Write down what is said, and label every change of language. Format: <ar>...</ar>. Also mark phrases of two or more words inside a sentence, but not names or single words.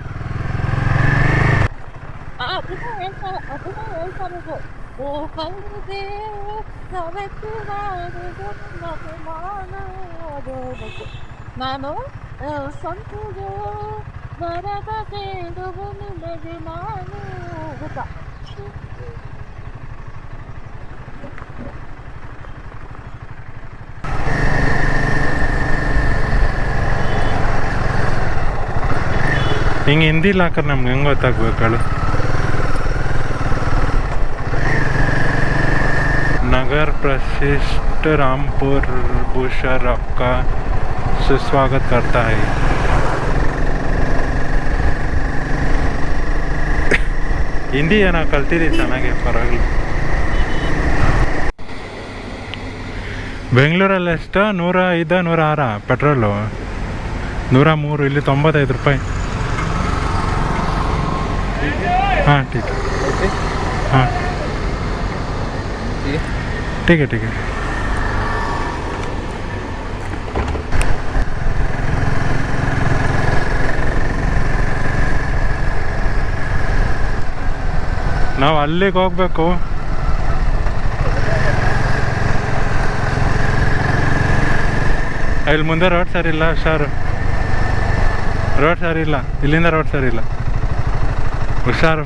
<kn>ನಾನು ಸಂತುಗೆ ಬರದ ಕೇಳುವ ನಿಮಗೆ ನಾನು ಗೊತ್ತಾ. ಹಿಂಗೆ ಹಿಂದಿಲಿ ಹಾಕೋದು ನಮ್ಗೆ ಹೆಂಗೆ ಗೊತ್ತಾಗ್ಬೇಕಳು.</kn> <hi>नगर प्रशिष्ट रामपुर बुशर आपका सुस्वागत करता है.</hi> <kn>ಹಿಂದಿ ಏನೋ ಕಲ್ತಿದ್ದೀವಿ ಚೆನ್ನಾಗಿ, ಪರವಾಗಿಲ್ಲ. ಬೆಂಗಳೂರಲ್ಲಿ ಎಷ್ಟು 105 106 ಪೆಟ್ರೋಲು, 103, ಇಲ್ಲಿ 95 ರೂಪಾಯಿ.</kn> <hi>ಹಾಂ ठीक है, हाँ ठीक है ठीक है.</hi> <kn>ನಾವು ಅಲ್ಲಿಗೆ ಹೋಗ್ಬೇಕು. ಇಲ್ಲಿ ಮುಂದೆ ರೋಡ್ ಸರಿ ಇಲ್ಲ ಹುಷಾರು, ರೋಡ್ ಸರಿ ಇಲ್ಲ, ಇಲ್ಲಿಂದ ರೋಡ್ ಸರಿ ಇಲ್ಲ, ಹುಷಾರು.</kn>